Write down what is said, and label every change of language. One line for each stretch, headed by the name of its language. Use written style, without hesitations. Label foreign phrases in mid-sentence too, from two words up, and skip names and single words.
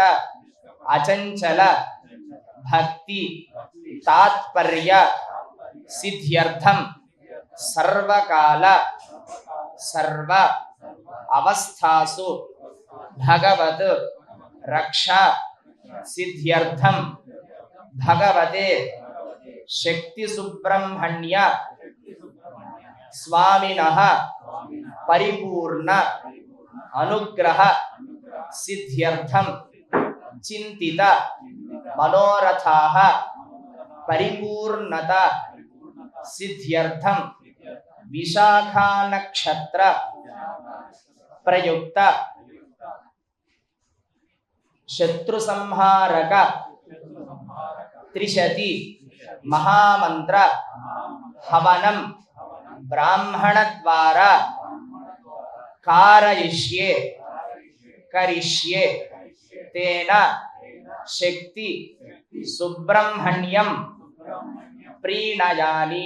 Sanskrit: अचंचल भक्ति तात्पर्य सिद्ध्यर्थम सर्वकाल सर्व अवस्थासु भगवत रक्षा सिद्ध्यर्थम भगवते शक्ति सुब्रह्मण्य स्वामिनः परिपूर्ण अनुग्रह सिद्ध्यर्थम చింతిత మనోరథాః పరిపూర్ణత సిద్ధ్యర్థం విశాఖా నక్షత్ర ప్రయుక్త శత్రు సంహారక త్రిశతి మహామంత్ర హవనం బ్రాహ్మణ ద్వారా కారయిష్యే కరిష్యే తేన శక్తి సుబ్రహ్మణ్యం ప్రీణయాని.